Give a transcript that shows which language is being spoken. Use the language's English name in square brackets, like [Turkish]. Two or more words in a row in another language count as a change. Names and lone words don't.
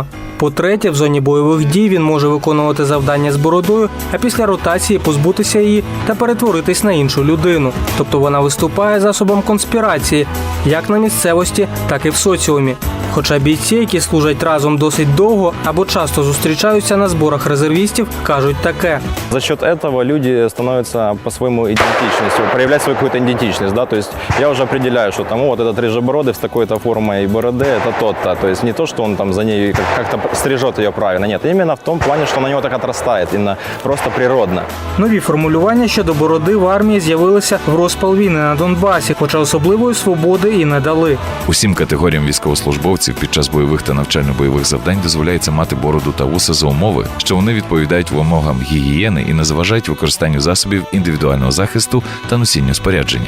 [Ukrainian] По-третє, в зоні бойових дій він може виконувати завдання з бородою, а після ротації позбутися її та перетворитись на іншу людину. Тобто вона виступає засобом конспірації, як на місцевості, так і в соціумі. Хоча бійці, які служать разом досить довго або часто зустрічаються на зборах резервістів, кажуть таке. [Russian] За счет этого люди становятся по-своему идентичностью, проявлять свою какую-то идентичность, да, то есть я уже определяю, что там вот этот рыжебородый с такой-то формой бороды, это тот-то, то есть не то, что он там за ней как-то стрижет ее правильно, нет, именно в том плане, что на него так отрастает, именно просто природно. [Ukrainian] Нові формулювання щодо бороди в армії з'явилися в розпал війни на Донбасі, хоча особливої свободи і не дали. Усім категоріям військовослужбовців під час бойових та навчально-бойових завдань дозволяється мати бороду та вуса за умови, що вони відповідають вимогам гігієни і не заважають використанню засобів індивідуального захисту та носінню спорядження.